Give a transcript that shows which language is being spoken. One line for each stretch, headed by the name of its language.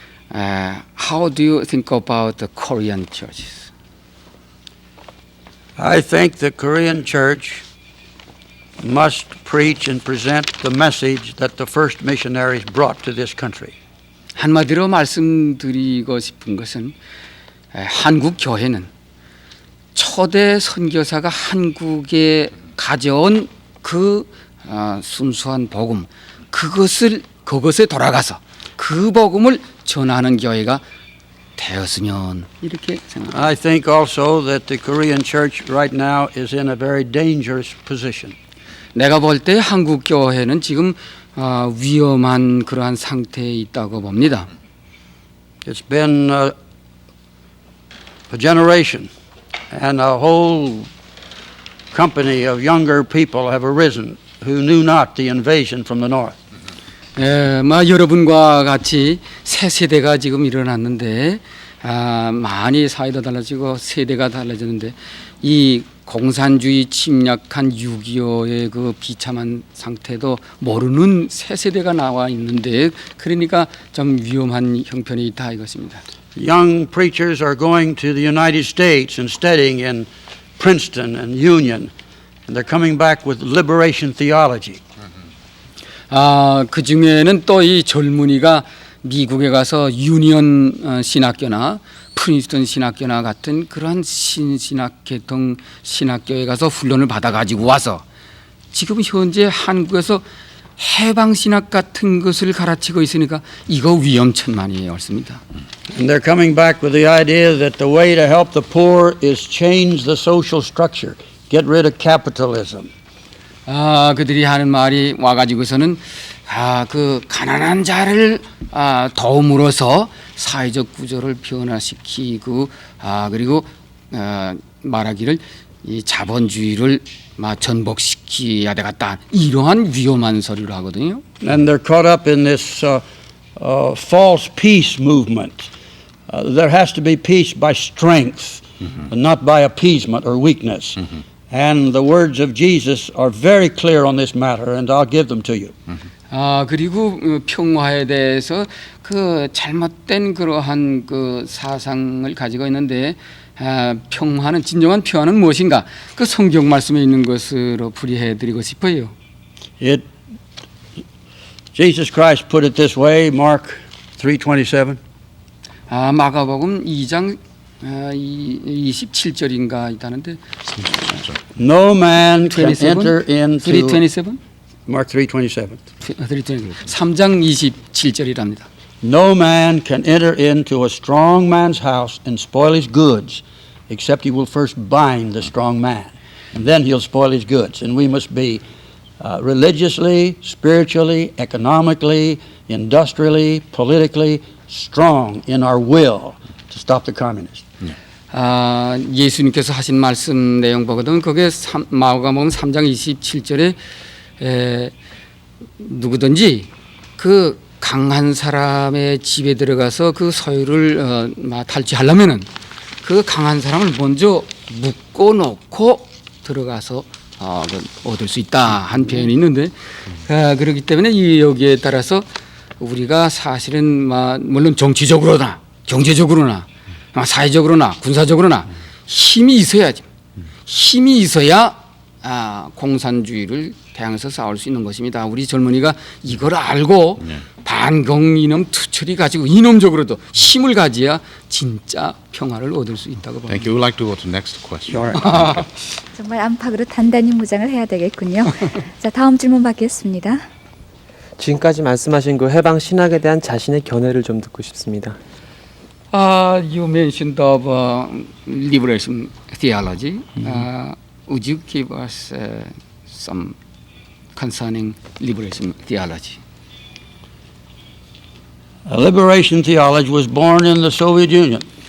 English: How do you think about the Korean churches? I think the Korean church must preach and present the message that the first missionaries brought to this country.
Korean: 한마디로 말씀드리고 싶은 것은 한국 교회는 초대 선교사가 한국에 가져온 그 순수한 복음, 그것에 돌아가서 그 복음을 전하는 교회가 되었으면 이렇게 생각합니다.
English: I think also that the Korean church right now is in a very dangerous position.
Korean: 내가 볼 때 한국 교회는 지금 위험한 그러한 상태에 있다고 봅니다.
English: It's been a generation and a whole company of younger people have arisen who knew not the invasion from the north.
Korean: 여러분과 같이 새 세대가 지금 일어났는데 많이 사회도 달라지고 세대가 달라졌는데 이 공산주의 침략한 6.25의 그 비참한 상태도 모르는 새 세대가 나와 있는데 그러니까 좀 위험한 형편이 있다 이것입니다.
English: Young preachers are going to the United States and studying in Princeton and Union, and they're coming back with liberation theology.
Korean: 그 중에는 또 이 젊은이가 미국에 가서 유니언 신학교나 프린스턴 신학교나 같은 그러한 신신학 계통 신학교에 가서 훈련을 받아가지고 와서 지금 현재 한국에서 해방 신학 같은 것을 가르치고 있으니까 이거 위험천만이 옳습니다.
English: And they're coming back with the idea that the way to help the poor is change the social structure, get rid of capitalism.
Korean: 그들이 하는 말이 와가지고서는 그 가난한 자를 도움으로써 사회적 구조를 변화시키고 그리고 말하기를 이 자본주의를 전복시켜야 되겠다 이러한 위험한 소리를 하거든요.
English: And they're caught up in this false peace movement. There has to be peace by strength, and not by appeasement or weakness. And the words of Jesus are very clear on this matter, and I'll give them to you.
Korean: 그리고 평화에 대해서 그 잘못된 그러한 그 사상을 가지고 있는데 평화는 진정한 평화는 무엇인가? 그 성경 말씀에 있는 것으로 풀이해 드리고 싶어요.
English: Jesus Christ put it this way, Mark 3:27.
Korean: 마가복음 2장 27절인가 있다는데
English: No man can 27? enter into 3:27? Mark 3:27.
Korean: 3장 27절이랍니다.
English: No man can enter into a strong man's house and spoil his goods, except he will first bind the strong man, and then he'll spoil his goods. And we must be religiously, spiritually, economically, industrially, politically strong in our will to stop the communists.
Korean: 예수님께서 하신 말씀 내용 보거든 그게 마가복음 3장 27절에 누구든지 그 강한 사람의 집에 들어가서 그 소유를 탈취하려면은 그 강한 사람을 먼저 묶어 놓고 들어가서 얻을 수 있다 한 표현이 있는데 그렇기 때문에 이 여기에 따라서 우리가 사실은 물론 정치적으로나 경제적으로나 사회적으로나 군사적으로나 힘이 있어야지. 힘이 있어야 공산주의를 대항해서 싸울 수 있는 것입니다. 우리 젊은이가 이걸 알고 반공 이념 투철이 가지고 이념적으로도 힘을 가져야 진짜 평화를 얻을 수 있다고 봅니다.
English: Thank you. We'd like to go to next question.
Korean: 정말 안팎으로 단단히 무장을 해야 되겠군요. 자, 다음 질문 받겠습니다. 지금까지 말씀하신 그 해방 신학에 대한 자신의 견해를 좀 듣고 싶습니다.
English: You mentioned of liberation theology. Would you give us some concerning liberation theology? Liberation theology was born in the Soviet Union.